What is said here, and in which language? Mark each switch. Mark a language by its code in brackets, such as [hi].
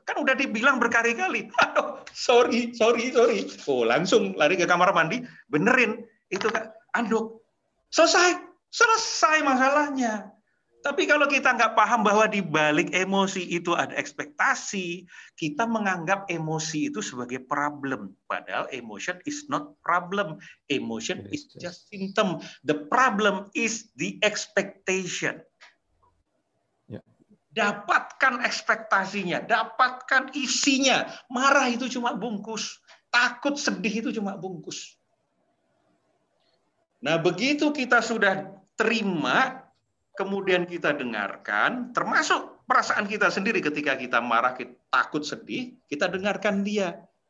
[id] Kan udah dibilang berkali-kali. Aduh, sorry. Oh, langsung lari ke kamar mandi, benerin itu kan anduk. Selesai masalahnya. Tapi kalau kita nggak paham bahwa di balik emosi itu ada ekspektasi, kita menganggap emosi itu sebagai problem. Padahal [en] emotion is not problem. Emotion is just symptom. The problem is the expectation. [id] Dapatkan ekspektasinya, dapatkan isinya. Marah itu cuma bungkus. Takut, sedih itu cuma bungkus. Nah, begitu kita sudah terima, kemudian kita dengarkan, termasuk perasaan kita sendiri ketika kita marah, kita takut, sedih, kita dengarkan dia.